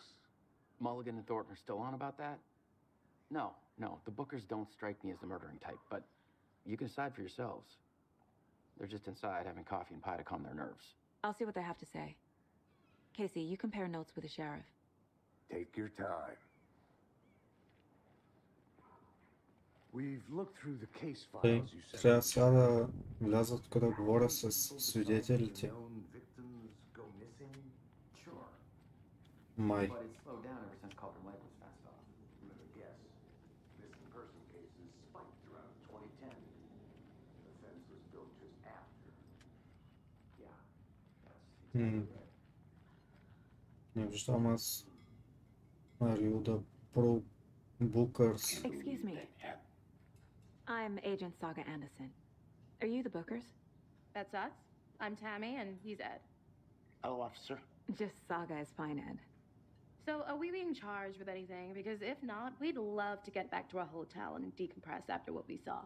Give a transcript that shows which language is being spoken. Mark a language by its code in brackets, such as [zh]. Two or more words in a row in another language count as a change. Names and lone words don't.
[en] Mulligan and Thornton are still on about that? No, the Bookers don't strike me as the murdering type, but you can decide for yourselves. They're just inside having coffee and pie to calm their nerves. I'll see what they have to say. Casey, you compare notes with the sheriff. Take your time. We've looked through the case [bg] Тъй, [en] files you sent. [bg] трябва сега да вляза тук да говоря с свидетелите. Май. [en] But it's slowed down ever since Calder Lake was fenced off. Guess. Missing person cases spiked around 2010. The fence was built just after. Yeah, that's exactly right. [bg] Не виждам аз Марио да про Bookers. [en] Excuse me. I'm Agent Saga Anderson. Are you the Bookers? That's us. I'm Tammy, and he's Ed. Hello, officer. Just Saga is fine, Ed. So, are we being charged with anything? Because if not, we'd love to get back to our hotel and decompress after what we saw.